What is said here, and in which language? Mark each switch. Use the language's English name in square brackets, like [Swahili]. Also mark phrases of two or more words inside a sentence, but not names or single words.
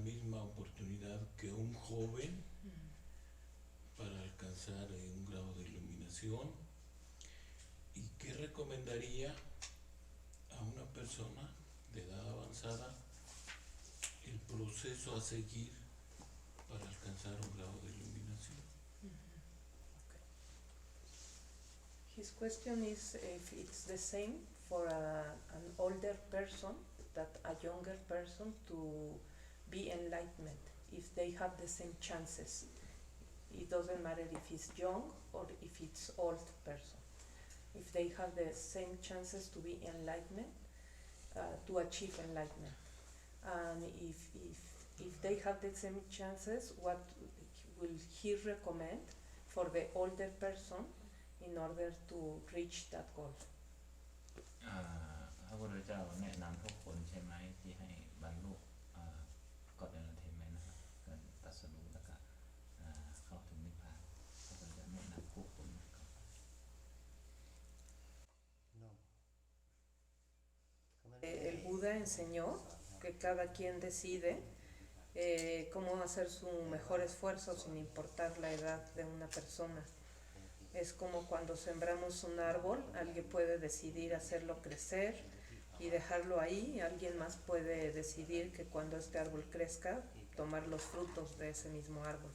[Spanish] misma oportunidad que un joven para alcanzar un grado de iluminación, ¿y qué recomendaría a una persona de edad avanzada el proceso a seguir para alcanzar un grado de iluminación. [English] His question is if it's the same for an older person that a younger person to be enlightenment, if they have the same chances. It doesn't matter if he's young or if it's old person. If they have the same chances to be enlightenment, to achieve enlightenment. And if they have the same chances, what will he recommend for the older person in order to reach that goal? [Thai] พระพุทธเจ้าแนะนำทุกคนใช่ไหมที่ให้บรรลุก็อดเทนเมนต์นะครับเกิดตรัสรู้แล้วก็เข้าถึงนิพพานพระพุทธเจ้าแนะนำผู้คนก่อน [Spanish] El Buda enseñó que cada quien decide cómo hacer su mejor esfuerzo sin importar la edad de una persona. Es como cuando sembramos un árbol, alguien puede decidir hacerlo crecer y dejarlo ahí, alguien más puede decidir que cuando este árbol crezca, tomar los frutos de ese mismo árbol.